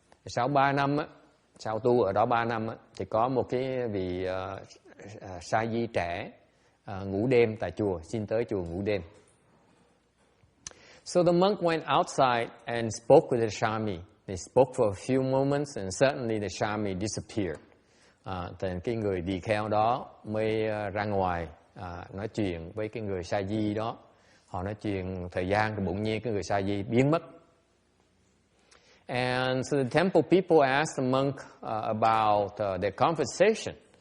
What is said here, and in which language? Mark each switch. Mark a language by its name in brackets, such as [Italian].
[Vietnamese] Sau 3 năm sau tu ở đó 3 năm thì có một cái vị sa di trẻ ngủ đêm tại chùa, xin tới chùa ngủ đêm. [English] So the monk went outside and spoke with the shami. They spoke for a few moments and suddenly the shami disappeared. [Vietnamese] Thì cái người tỳ kheo đó mới ra ngoài nói chuyện với cái người sa di đó. Họ nói chuyện thời gian thì bỗng nhiên cái người sa di biến mất. [English] And so the temple people asked the monk about their conversation.